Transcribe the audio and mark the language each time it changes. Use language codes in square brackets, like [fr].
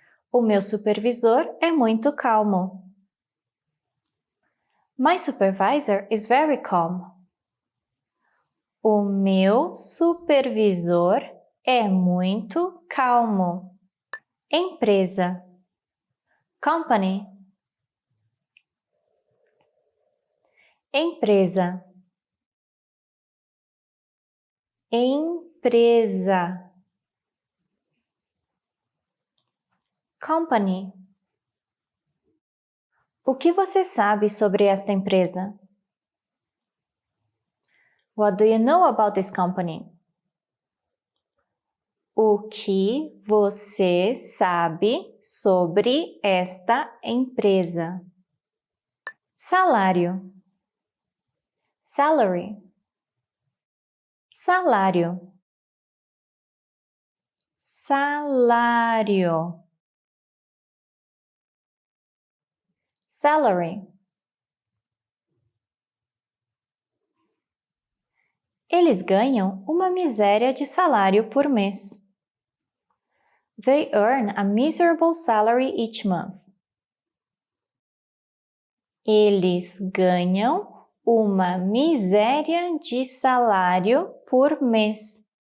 [pt] O meu supervisor é muito calmo. [en] My supervisor is very calm. [pt] O meu supervisor é muito calmo. Empresa. [en] Company. [pt] Empresa. Empresa. [en] Company. [pt] O que você sabe sobre esta empresa? [en] What do you know about this company? [pt] O que você sabe sobre esta empresa? Salário. [en] Salary. [pt] Salário. Salário. [en] Salary. [pt] Eles ganham uma miséria de salário por mês. [en] They earn a miserable salary each month. [pt] Eles ganham uma miséria de salário por mês.